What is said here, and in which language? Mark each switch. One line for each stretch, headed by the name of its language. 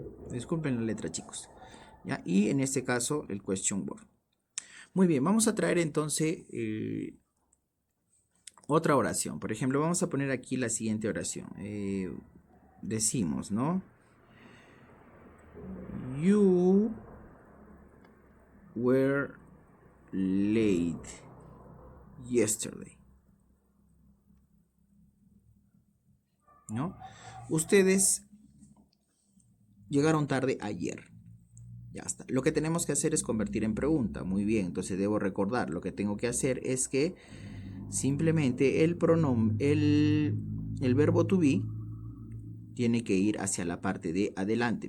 Spanish: Disculpen la letra, chicos. ¿Ya? Y en este caso el question word. Muy bien, vamos a traer entonces otra oración. Por ejemplo, vamos a poner aquí la siguiente oración. Decimos, ¿no?
English: You were late yesterday.
Spanish: ¿No? Ustedes llegaron tarde ayer. Ya está. Lo que tenemos que hacer es convertir en pregunta. Muy bien, entonces debo recordar. Lo que tengo que hacer es que simplemente el pronombre, el verbo to be tiene que ir hacia la parte de adelante.